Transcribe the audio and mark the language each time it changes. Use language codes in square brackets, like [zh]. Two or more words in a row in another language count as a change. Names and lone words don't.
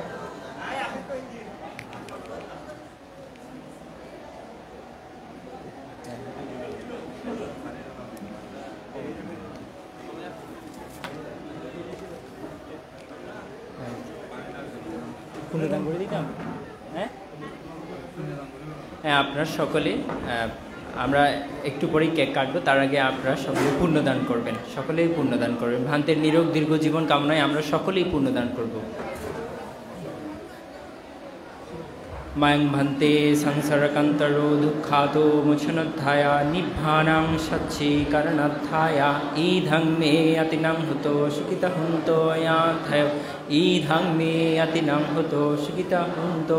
[bn] পুণ্যদান করে দিতাম। হ্যাঁ, আপনারা সকলে, আমরা একটু পরেই কেক কাটবো, তার আগে আপনারা সকলে পুণ্যদান করবেন, সকলেই পুণ্যদান করবেন। ভান্তের নিরোগ দীর্ঘ জীবন কামনায় আমরা সকলেই পুণ্যদান করব। [pi] মায়ং ভান্তে সংসারকান্তরো দুঃখাতো মোচনোত্থায়া নিব্বানাং সচ্চীকরণোত্থায়া ঈধং মে অতিনাং হুতো সুখিতা হুন্তো ইয়াথয় ঈধং মে অতিনাং হুতো সুখিতা হুন্তো